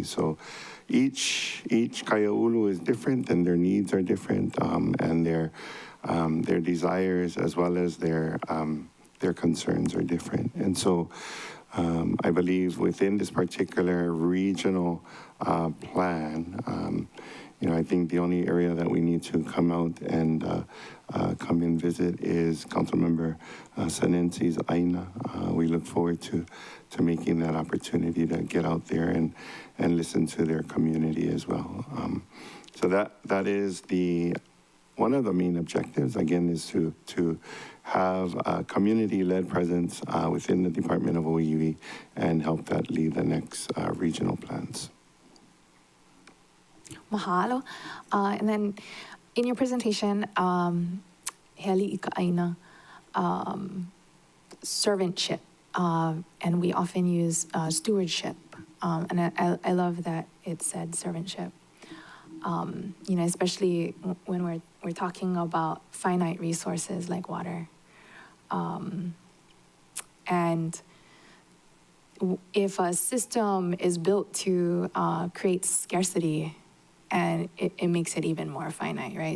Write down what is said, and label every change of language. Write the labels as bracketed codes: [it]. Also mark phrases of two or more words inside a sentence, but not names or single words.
[en] So each kaiaulu is different and their needs are different and their desires as well as their concerns are different. And so I believe within this particular regional plan, I think the only area that we need to come out and come and visit is Councilmember Sanensi's ʻāina. We look forward to making that opportunity to get out there and listen to their community as well. So that is one of the main objectives, again, is to have a community-led presence within the Department of OEV and help that lead the next regional plans. Mahalo. And then in your presentation, [haw] Heli ika ʻāina, servantship, [en] and we often use stewardship. And I love that it said servantship. especially when we're talking about finite resources like water. And if a system is built to create scarcity, and it makes it even more finite, right?